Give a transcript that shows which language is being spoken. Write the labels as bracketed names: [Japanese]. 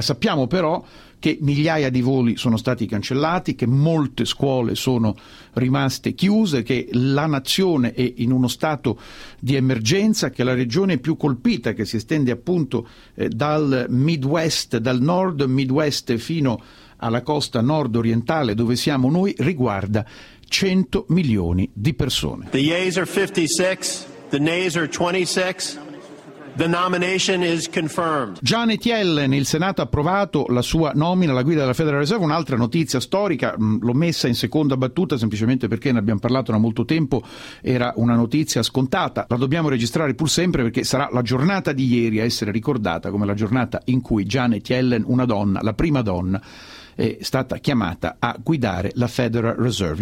[Italian] Sappiamo però che migliaia di voli sono stati cancellati, che molte scuole sono rimaste chiuse, che la nazione è in uno stato di emergenza, che la regione più colpita, che si estende appunto dal nord Midwest fino alla costa nord orientale dove siamo noi, riguarda 100 milioni di persone. [English] The yeas are 56, the nays are 26. The nomination is confirmed. [Italian] Janet Yellen, il Senato ha approvato la sua nomina alla guida della Federal Reserve, un'altra notizia storica, l'ho messa in seconda battuta semplicemente perché ne abbiamo parlato da molto tempo, era una notizia scontata, la dobbiamo registrare pur sempre perché sarà la giornata di ieri a essere ricordata come la giornata in cui Janet Yellen, una donna, la prima donna, è stata chiamata a guidare la Federal Reserve.